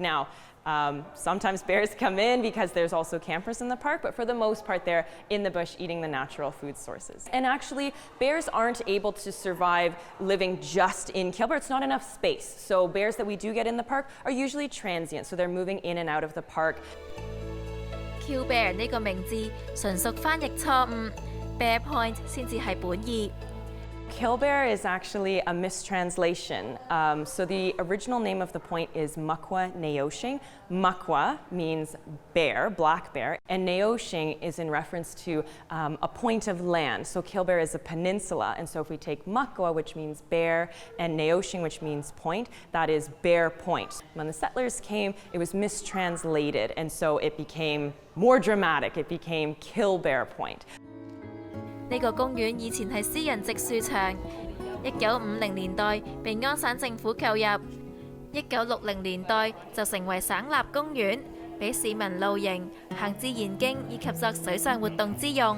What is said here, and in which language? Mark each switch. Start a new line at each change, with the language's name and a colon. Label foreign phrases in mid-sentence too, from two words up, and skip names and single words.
English: Now, sometimes bears come in because there's also campers in the park, but for the most part, they're in the bush eating the natural food sources. And actually, bears aren't able to survive living just in Killbear. It's not enough space. So bears that we do get in the park are usually transient, so they're moving in and out of the park.
Cantonese: Killbear 呢個名字純屬翻譯錯誤 ，Bear Point 先至係本意。
English: Killbear is actually a mistranslation. So the original name of the point is Makwa Neoshing. Makwa means bear, black bear, and Neoshing is in reference to a point of land. So Killbear is a peninsula, and so if we take Makwa, which means bear, and Neoshing, which means point, that is Bear Point. When the settlers came, it was mistranslated, and so it became more dramatic. It became Killbear Point.
Cantonese: 呢個公園以前係私人植樹場，1950年代被安省政府購入，1960年代就成為省立公園，俾市民露營、行自然徑以及作水上活動之用。